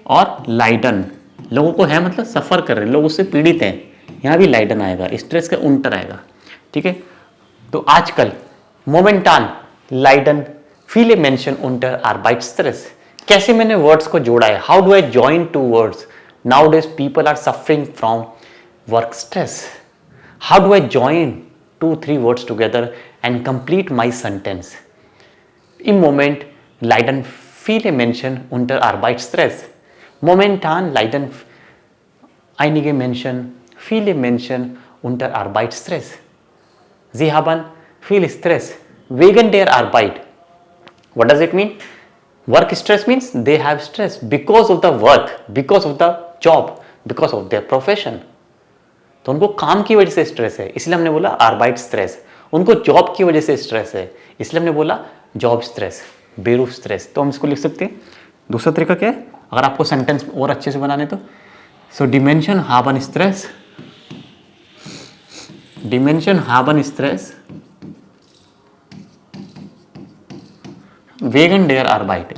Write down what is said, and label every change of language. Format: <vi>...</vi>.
<hi>और लाइडन लोगों को है, मतलब सफर कर रहे हैं लोग, उससे पीड़ित हैं, यहाँ भी लाइडन आएगा, स्ट्रेस का उल्टा आएगा, ठीक है। तो आजकल</hi> <de>मोमेंटान लाइडन viele Menschen unter Arbeitsstress,</de> <hi>कैसे मैंने वर्ड्स को जोड़ा है?</hi> <en>How do I join two words? Nowadays people are suffering from work stress. How do I join 2-3 words together and complete my sentence?</en> <de>Im Moment leiden viele Menschen unter Arbeitsstress. Momentan leiden einige Menschen, viele Menschen unter Arbeitsstress. Sie haben viel Stress wegen der Arbeit.</de> <en>What does it mean? Work stress means they have stress because of the work, because of the job, because of their profession.</en> <hi>तो उनको काम की वजह से stress है, इसलिए हमने बोला आर्बाइट स्ट्रेस। उनको जॉब की वजह से स्ट्रेस है, इसलिए हमने बोला जॉब स्ट्रेस, बेरूफ स्ट्रेस। तो हम इसको लिख सकते हैं। दूसरा तरीका क्या है, अगर आपको सेंटेंस और अच्छे से बनाने तो,</hi> <de>सो डिमेंशन haben स्ट्रेस, डिमेंशन haben स्ट्रेस वेगन डेयर आर्बाइट।</de>